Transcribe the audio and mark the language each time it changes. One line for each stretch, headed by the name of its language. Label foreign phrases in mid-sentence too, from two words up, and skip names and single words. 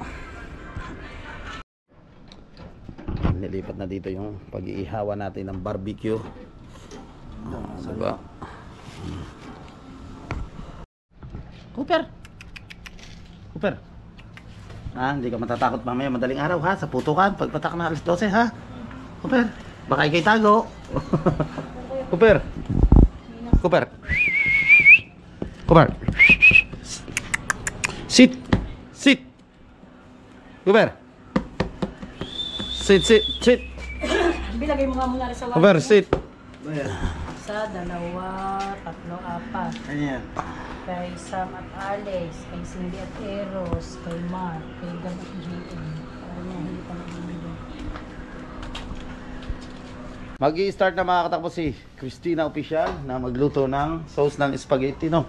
Filipino: Nilipat na dito yung pag-iihawan natin ng barbecue. Diba? Cooper! Cooper! Hindi ka matatakot mamaya madaling araw ha, sa putukan pagpatak na alas 12 ha. Cooper, baka ikay tago. Cooper. Cooper. Cooper.
English: Sit. Sit. Cooper. Sit, sit, sit.
Filipino: Bilagay mo nga muna sa wala.
English: Cooper, sit.
Filipino: Isa, dalawa, tatlo, apat. Ano yan? Kay Sam at Alex, kay Cindy at Eros, kay Mark, kay Gab at JM. Para niya hindi pa nag-ibigay. Mag-i-start na mga katakbo si Christina Official na magluto ng sauce ng spaghetti, no?